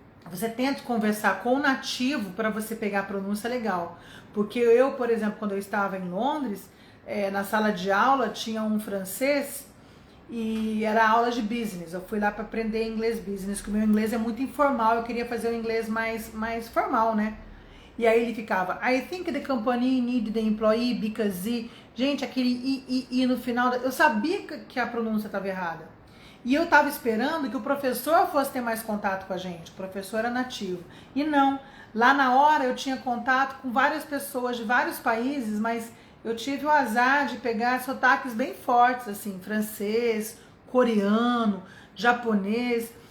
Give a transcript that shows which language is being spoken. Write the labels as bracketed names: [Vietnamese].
[Portuguese] Você tenta conversar com o nativo para você pegar a pronúncia legal. Porque eu, por exemplo, quando eu estava em Londres, na sala de aula tinha um francês e era aula de business. Eu fui lá para aprender inglês business, que o meu inglês é muito informal, eu queria fazer o inglês mais formal, né? [English] E aí ele ficava, I think the company need the employee because... [Portuguese] Gente, aquele I no final, eu sabia que a pronúncia estava errada. E eu estava esperando que o professor fosse ter mais contato com a gente, o professor era nativo. E não, lá na hora eu tinha contato com várias pessoas de vários países, mas eu tive o azar de pegar sotaques bem fortes, assim, francês, coreano, japonês.